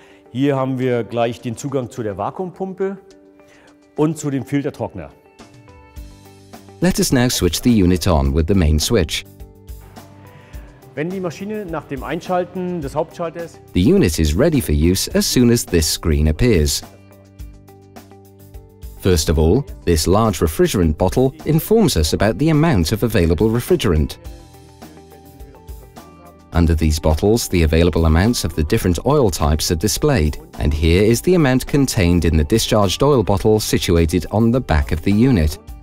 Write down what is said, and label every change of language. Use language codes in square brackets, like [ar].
[de] Hier haben wir gleich den Zugang zu der Vakuumpumpe und zu dem Filtertrockner. [en] Let us now switch the unit on with the main switch. [de] Wenn die Maschine nach dem Einschalten des Hauptschalters [en] The unit is ready for use as soon as this screen appears. First of all, this large refrigerant bottle informs us about the amount of available refrigerant. Under these bottles, the available amounts of the different oil types are displayed, and here is the amount contained in the discharged oil bottle situated on the back of the unit.